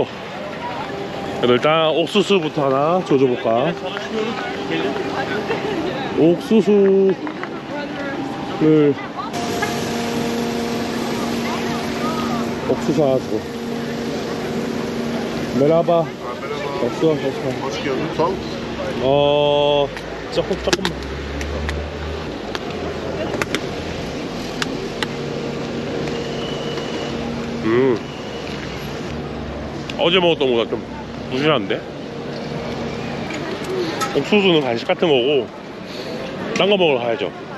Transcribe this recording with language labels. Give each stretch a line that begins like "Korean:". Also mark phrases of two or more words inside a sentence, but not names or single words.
Korean: 그래도 일단 옥수수부터 하나 조져볼까. 옥수수를 옥수수 하나 줘. 메라바. 없어.
Turkish: Hoş geldin. Sağ ol.
Korean: 조금만. 어제 먹었던 거보다 좀 부실한데? 옥수수는 간식 같은 거고 딴 거 먹으러 가야죠.